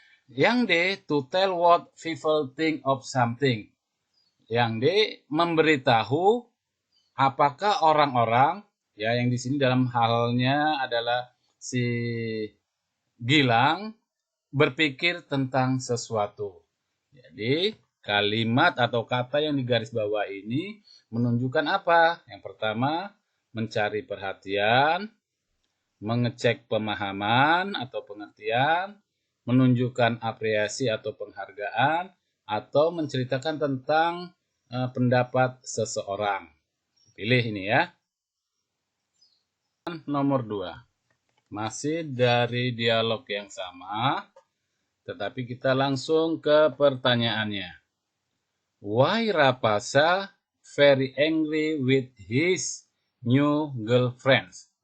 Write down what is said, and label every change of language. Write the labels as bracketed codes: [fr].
[id] Yang D, [en] to tell what people think of something. [id] Yang D, memberitahu apakah orang-orang, ya yang di sini dalam halnya adalah si Gilang, berpikir tentang sesuatu. Jadi kalimat atau kata yang digaris bawah ini menunjukkan apa? Yang pertama, mencari perhatian, mengecek pemahaman atau pengertian, menunjukkan apresiasi atau penghargaan, atau menceritakan tentang pendapat seseorang. Pilih ini ya. Nomor 2. Masih dari dialog yang sama, tetapi kita langsung ke pertanyaannya. [en] Why Rapasa very angry with his new girlfriend?